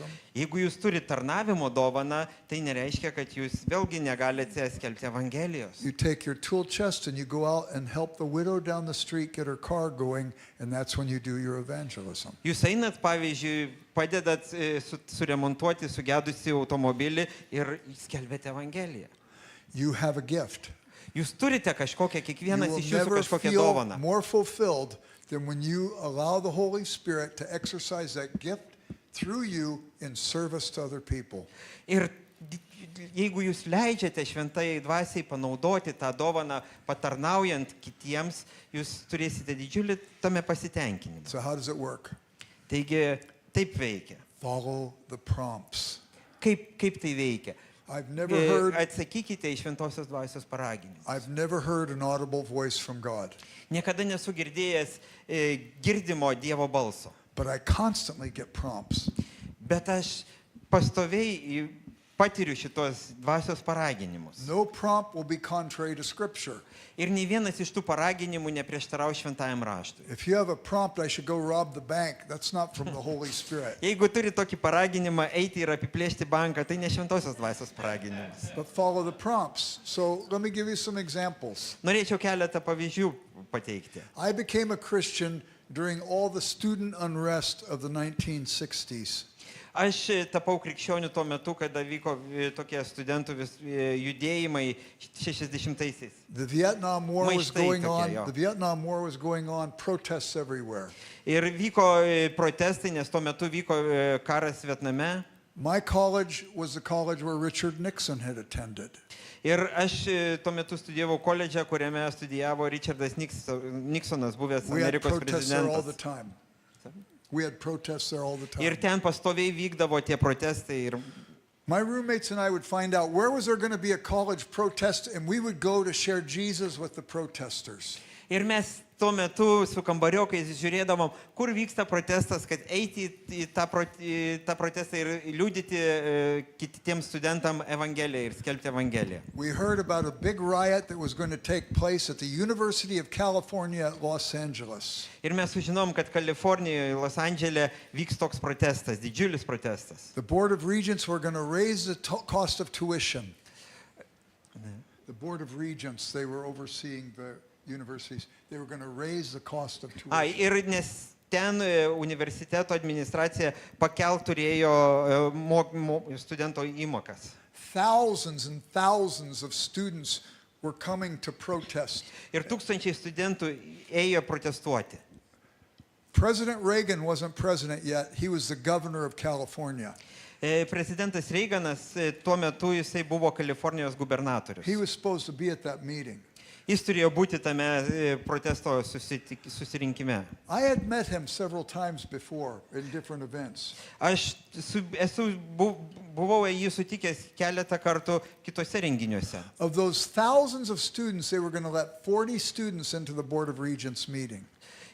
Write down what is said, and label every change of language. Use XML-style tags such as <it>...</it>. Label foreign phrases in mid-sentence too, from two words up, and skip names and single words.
<lt>Jeigu jūs turite tarnavimo dovaną, tai nereiškia, kad jūs vėlgi negalite skelbti evangelijos.</lt> <en>You take your tool chest and you go out and help the widow down the street get her car going, and that's when you do your evangelism.</en> <lt>Jūs einat, pavyzdžiui, padedat suremontuoti sugedusį automobilį ir skelbėte evangeliją.</lt> <en>You have a gift.</en> <lt>Jūs turite kažkokią,</lt> <en>You</en> <lt>kiekvienas</lt> <en>will</en> <lt>iš jūsų</lt> <en>never</en> <lt>kažkokią</lt> <en>feel</en> <lt>dovaną.</lt> <en>more fulfilled than when you allow the Holy Spirit to exercise that gift through you in service to other people.</en> <lt>Ir jeigu jūs leidžiate šventai dvasiai panaudoti tą dovaną, patarnaujant kitiems, jūs turėsite didžiulį tame pasitenkinimą.</lt> <en>So how does it work?</en> <lt>Taigi, taip veikia.</lt> <en>Follow the prompts.</en> <lt>Kaip tai veikia?</lt> <en>I've never heard</en> <lt>Atsakykite į šventosios dvasios paraginimus.</lt> <en>I've never heard an audible voice from God,</en> <lt>Niekada nesu girdėjęs girdimo Dievo balso.</lt> <en>but I constantly get prompts.</en> <lt>Bet aš pastoviai patiriu šitos dvasios paraginimus.</lt> <en>No prompt will be contrary to Scripture.</en> <lt>Ir nei vienas iš tų paraginimų neprieštarauja šventajam raštui.</lt> <en>If you have a prompt, I should go rob the bank, that's not from the Holy Spirit.</en> <lt>Jeigu turi tokį paraginimą eiti ir apiplėšti banką, tai ne šventosios dvasios paraginimas.</lt> <en>But follow the prompts. So let me give you some examples.</en> <lt>Norėčiau keletą pavyzdžių pateikti.</lt> <en>I became a Christian during all the student unrest of the 1960s.</en> <lt>Aš tapau krikščioniu tuo metu, kada vyko tokie studentų judėjimai 60-aisiais.</lt> <en>The Vietnam War was</en> <lt>Maištai</lt> <en>going</en> <lt>tokie,</lt> <en>on.</en> <lt>jo.</lt> <en>The Vietnam War was going on, protests everywhere.</en> <lt>Ir vyko protestai, nes tuo metu vyko karas Vietname.</lt> <en>My college was the college where Richard Nixon had attended.</en> <lt>Ir aš tuo metu studijavau koledže, kuriame studijavo Richardas Nixonas, buvęs</lt> <en>We had</en> <lt>Amerikos</lt> <en>protests there all the</en> <lt>prezidentas.</lt> <en>time. We had protests there all the</en> <lt>Ir</lt> <en>time.</en> <lt>ten pastoviai vykdavo tie protestai. Ir</lt> <en>My roommates and I would find out where was there going to be a college protest, and we would go to share Jesus with the protesters.</en> <lt>Ir mes tuo metu su kambariokais žiūrėdavom, kur vyksta protestas, kad eiti į tą protestą ir liudyti kitiems studentam evangeliją ir skelbti evangeliją.</lt> <en>We heard about a big riot that was going to take place at the University of California at Los Angeles.</en> <lt>Ir mes sužinom, kad Kalifornijoje, Los Andžele vyks toks protestas, didžiulis protestas.</lt> <en>The Board of Regents were going to raise the cost of tuition. The Board of Regents, they were overseeing the universities. They were going to raise the cost of tuition.</en> <lt>Ir nes ten universiteto administracija pakelt turėjo studento įmokas.</lt> <en>Thousands and thousands of students were coming to protest.</en> <lt>Ir tūkstančiai studentų ėjo protestuoti.</lt> <en>President Reagan wasn't president yet. He was the governor of California.</en> <lt>Prezidentas Reiganas tuo metu jisai buvo Kalifornijos gubernatorius.</lt> <en>He was supposed to be at that meeting.</en> <lt>Jis turėjo būti tame protesto susirinkime.</lt> <en>I had met him several times before in different events.</en> <lt>Aš buvau jį sutikęs keletą kartų kitose renginiuose.</lt> <en>Of those thousands of students, they were going to let 40 students into the Board of Regents meeting.</en>